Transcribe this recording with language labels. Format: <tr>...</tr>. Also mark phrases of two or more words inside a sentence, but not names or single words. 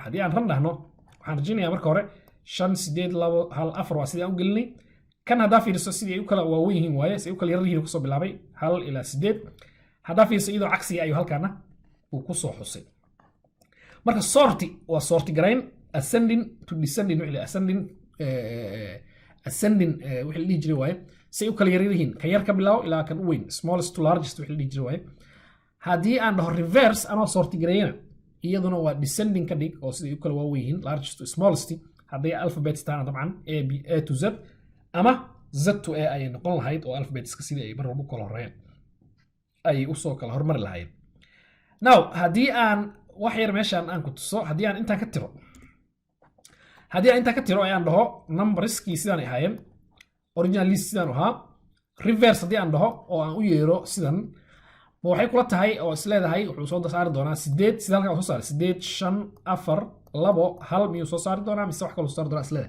<so>haddii aan ran dhahno waxaan rajaynayaa marka hore 5 8 2 1 4 waa sidii aan u gelinay. kan haddaa fiiriso sidii ay u kala waaweyn yihiin waaye si ay u kala yarar yihiin kusoo bilaabay 1 ilaa 8. haddaa fiiriso iyadoo cagsiga ayuu halkaana uu ku soo xusay. marka sorti waa sorti garayn</so> <en>ascending to descending</en> <so>wixii ascending wixii la dhihi jiray waaye si ay u kala yarar yihiin ka yar ka bilaabo ilaa kan u weyn</so> <en>smallest to largest</en> <so>wixii la dhihi jiray waaye. haddii aan dhaho reverse anoo sorti gareeyana iyaduna waa descending ka dhig oo siday u kala waaweyn yihiin</so> <en>largest to smallest.</en> <so>hadday alphabets taana dabcan</so> <en>a to z</en> <so>ama</so> <en>z to a</en> <so>ayay noqon lahayd oo alphabetska sidii ay mar walba u kala horeeyeen ayay usoo kala hormari lahayd. now haddii aan wax yar meeshaan aan ku tuso haddii aan intaan ka tiro ayaan dhaho numberskii sidaan ay ahaayeen</so> <en>original list</en> <so>sidaan ahaa reverse haddii aan dhaho oo aan u yeero sidan ma waxay kula tahay oo isleedahay wuxuu soo saari doonaa 8 sida halkan soo saaray 8 5 4 2 1 miyuu soo saari doonaa mise wax kale soo saari doonaa isleedahay.</so>